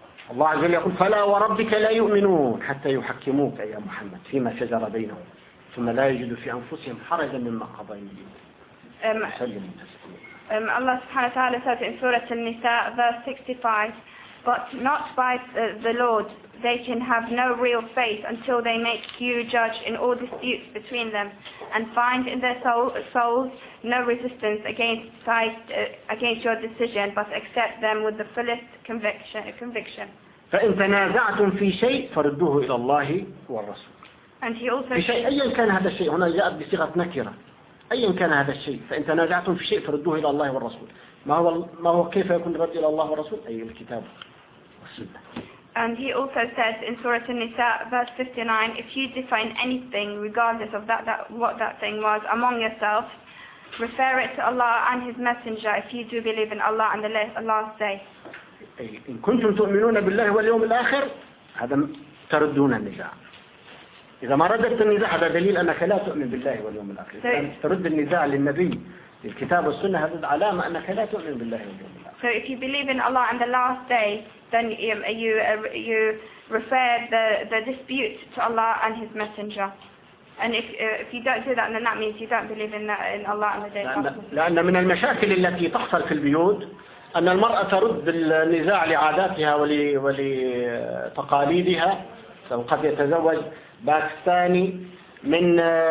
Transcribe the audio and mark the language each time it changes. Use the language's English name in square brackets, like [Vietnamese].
[Arabic] الله عز وجل يقول فلا وربك لا يؤمنون حتى يحكموك يا محمد فيما شجر بينهم ثم لا يجدوا في أنفسهم حرجا مما قضيت وسلموا تسليما. [English] Allah [Arabic] سبحانه وتعالى [English] says in Surah An-Nisa verse 65, but not by the Lord they can have no real faith until they make you judge in all disputes between them and find in their souls no resistance against your decision, but accept them with the fullest conviction. [Arabic] فإن تنازعتم في شيء فردوه إلى الله والرسول. [English] And he also [Arabic] في شيء أيا كان هذا الشيء هنا جاء بصيغة نكرة أيا كان هذا الشيء فإن تنازعتم في شيء فردوه إلى الله والرسول. ما هو كيف يكون رد إلى الله والرسول؟ أي الكتاب والسنة. [English] And he also says in Surah An-Nisa, verse 59, if you define anything, regardless of what that thing was, among yourselves, refer it to Allah and His Messenger if you do believe in Allah and the last day. [Arabic] إن كنتم تؤمنون بالله واليوم الآخر هذا تردون النزاع. إذا ما ردت النزاع هذا دليل أنك لا تؤمن بالله واليوم الآخر. إذا ترد النزاع للنبي للكتاب والسنة هذا علامة أنك لا تؤمن بالله واليوم الآخر. [English] So if you believe in Allah and the last day, then you refer the dispute to Allah and His Messenger. And if you don't do that, then that means you don't believe in Allah and the day. [Arabic] لأن من المشاكل التي تحصل في البيوت أن المرأة ترد النزاع لعاداتها ولتقاليدها، وقد يتزوج باكستاني من